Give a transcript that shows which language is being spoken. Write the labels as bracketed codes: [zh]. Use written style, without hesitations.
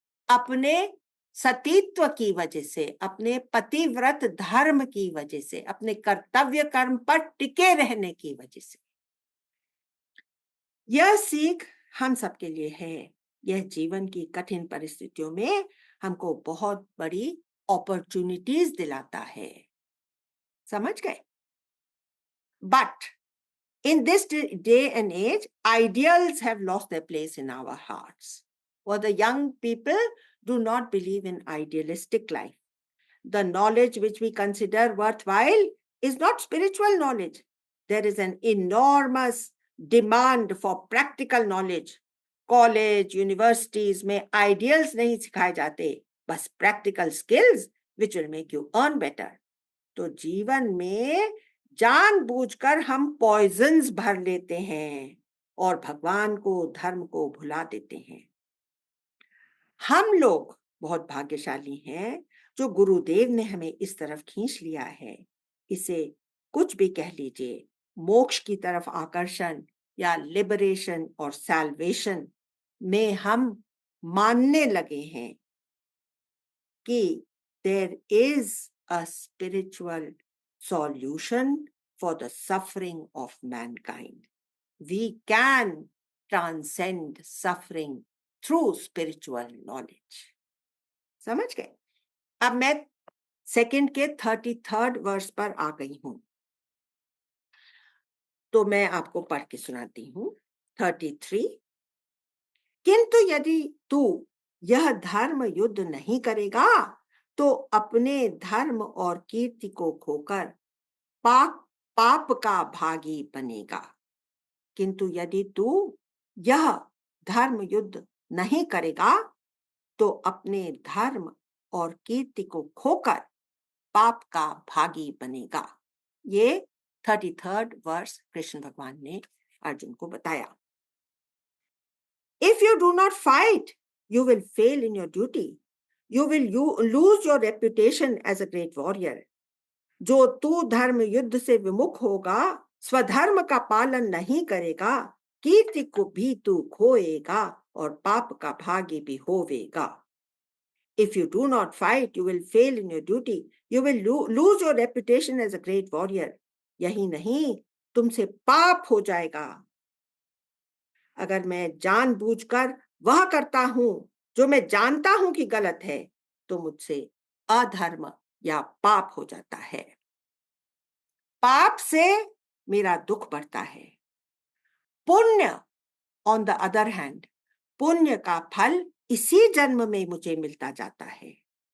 [hi] अपने सतीत्व की वजह से, अपने पतिव्रत धर्म की वजह से, अपने कर्तव्य कर्म पर टिके रहने की वजह से। यह सीख हम सबके लिए है। यह जीवन की कठिन परिस्थितियों में हमको बहुत बड़ी अपॉर्चुनिटीज दिलाता है। समझ गए? [en] But in this day and age, ideals have lost their place in our hearts. For the young people do not believe in idealistic life. The knowledge which we consider worthwhile is not spiritual knowledge. There is an enormous demand for practical knowledge. College, universities [hi] में ideals नहीं सिखाए जाते, बस [en] practical skills which will make you earn better. [hi] तो जीवन में जानबूझकर हम पॉइजन्स भर लेते हैं और भगवान को, धर्म को भुला देते हैं। हम लोग बहुत भाग्यशाली हैं जो गुरुदेव ने हमें इस तरफ खींच लिया है। इसे कुछ भी कह लीजिए, मोक्ष की तरफ आकर्षण या लिबरेशन और सैल्वेशन में हम मानने लगे हैं कि [en] there is a spiritual solution for the suffering of mankind. We can transcend suffering through spiritual knowledge. [hi] समझ गए? अब मैं सेकंड के 33rd वर्स पर आ गई हूं, तो मैं आपको पढ़ के सुनाती हूं। 33। किंतु यदि तू यह धर्म युद्ध नहीं करेगा तो अपने धर्म और कीर्ति को खोकर पाप का भागी बनेगा। किंतु यदि तू यह धर्म युद्ध नहीं करेगा तो अपने धर्म और कीर्ति को खोकर पाप का भागी बनेगा। ये 33rd वर्स कृष्ण भगवान ने अर्जुन को बताया। [en] If you do not fight, you will fail in your duty. You will lose your reputation as a great warrior. [hi] जो तू धर्म युद्ध से विमुख होगा, स्वधर्म का पालन नहीं करेगा, कीर्ति को भी तू खोएगा और पाप का भागी भी होवेगा। [en] If you do not fight, you will fail in your duty. You will lose your reputation as a great warrior. [hi] यही नहीं, तुमसे पाप हो जाएगा। अगर मैं जानबूझकर वह करता हूं जो मैं जानता हूं कि गलत है, तो मुझसे अधर्म या पाप हो जाता है। पाप से मेरा दुख बढ़ता है। पुण्य [en] on the other hand, [hi] पुण्य का फल इसी जन्म में मुझे मिलता जाता है।